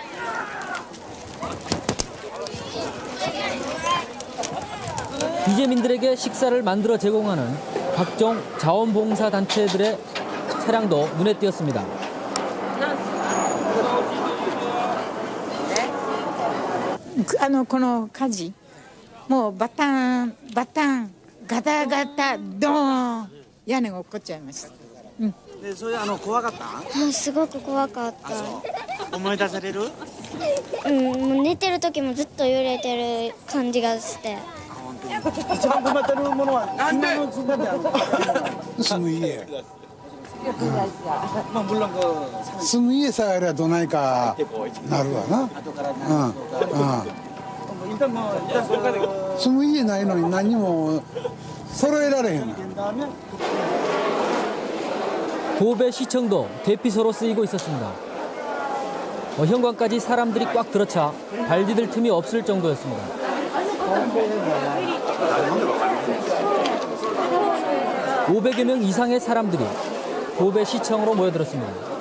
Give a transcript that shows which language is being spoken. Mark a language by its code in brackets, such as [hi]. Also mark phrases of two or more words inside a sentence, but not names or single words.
[ko] 이재민들에게 식사를 만들어 제공하는 각종 자원봉사 단체들의 차량도 눈에 띄었습니다. [ja] 이 火事もうバタンガタガタドーン屋根が落っこっちゃいました。でそれ怖かった？もうすごく怖かった。思い出される？もう寝てる時もずっと揺れてる感じがして。一番困ってるものは今の姿である。住む家。 [ko] まあ 물론 그 [ja] 住む家さえあればどないかなるわな。 [ko] 일단 그 [ja] 住む家ないのに何も揃えられへん。 [ko] 고베 시청도 대피소로 쓰이고 있었습니다. 현관까지 사람들이 꽉 들어차 발 디딜 틈이 없을 정도였습니다. (500여 명) 이상의 사람들이 고베 시청으로 모여들었습니다.